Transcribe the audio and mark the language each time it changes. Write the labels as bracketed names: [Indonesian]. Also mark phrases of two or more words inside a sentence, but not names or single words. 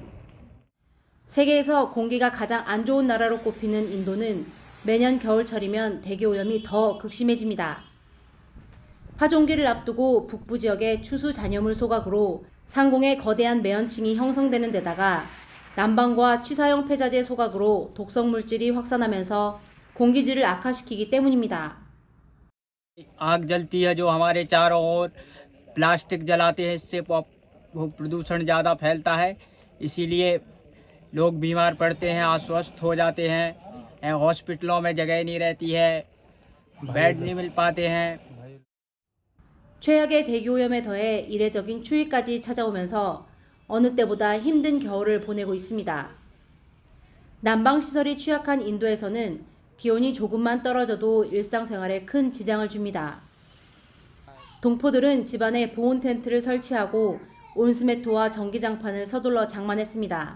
[Korean] 세계에서 공기가 가장 안 좋은 나라로 꼽히는 인도는 매년 겨울철이면 대기오염이 더 극심해집니다. 파종기를 앞두고 북부 지역의 추수 잔여물 소각으로 상공에 거대한 매연층이 형성되는 데다가 난방과 취사용 폐자재 소각으로 독성 물질이 확산하면서 공기질을 악화시키기 때문입니다. [Hindi] आग जलती है जो हमारे चारों ओर प्लास्टिक जलाते हैं इससे प्रदूषण ज़्यादा फैलता है इसीलिए लोग बीमार पड़ते हैं अस्वस्थ हो जाते हैं हॉस्पिटलों में जगह नहीं रहती है बेड नहीं मिल पाते हैं [Korean] 최악의 대기오염에 더해 이례적인 추위까지 찾아오면서 어느 때보다 힘든 겨울을 보내고 있습니다. 난방시설이 취약한 인도에서는 기온이 조금만 떨어져도 일상생활에 큰 지장을 줍니다. 동포들은 집안에 보온 텐트를 설치하고 온수매트와 전기장판을 서둘러 장만했습니다.